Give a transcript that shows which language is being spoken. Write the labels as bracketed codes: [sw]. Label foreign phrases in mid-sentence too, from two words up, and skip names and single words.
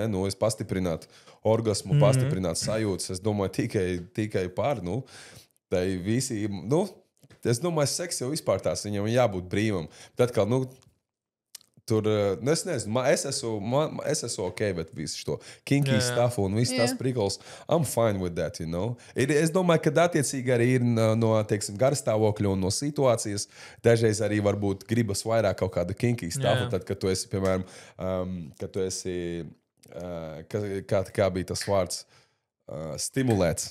[lv] Es pastiprinātu orgasmu, pastiprinātu sajūtas. Es domāju, tikai par. Tai visi, es domāju, seks jau vispār tās viņam jābūt brīvam. Tad, kā, tur, es nezinu, es esmu ok, bet visu šo [en] kinky stuff [lv] un viss tas prikals, [en] I'm fine with that, [lv] Es domāju, ka attiecīgi arī ir no, teiksim, garstāvokļa un no situācijas. Dažreiz arī varbūt gribas vairāk kaut kāda [en] kinky stuff, [lv] tad, kad tu esi, piemēram, kā bija tas vārds, stimulēts.